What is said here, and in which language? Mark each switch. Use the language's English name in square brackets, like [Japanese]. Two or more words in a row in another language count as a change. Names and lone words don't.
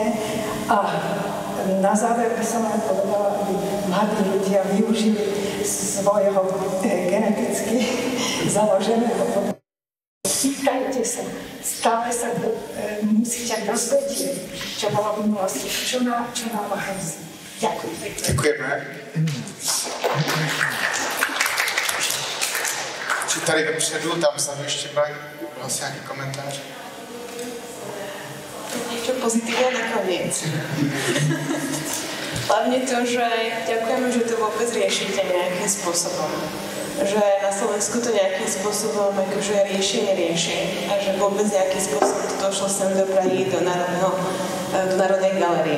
[Slovak] A na záver by som aj povedala, aby mladí ľudia využili svojho geneticky založeného. Pýtajte sa, stále sa musíte dozvedieť, čo bolo v minulosti, čo nám hrozí. Ďakujem. [Czech] Děkujeme. Či tady vepředu, tam vzadu ještě byl vlastně nějaký komentář? [Slovak] Niečo pozitívne nakoniec. Hlavne to, že ďakujeme, že to vôbec riešite nejakým spôsobom. Že na Slovensku to nejakým spôsobom akože nerieši a že vôbec nejakým spôsobom to došlo sem do Prahy, do Národnej galérie.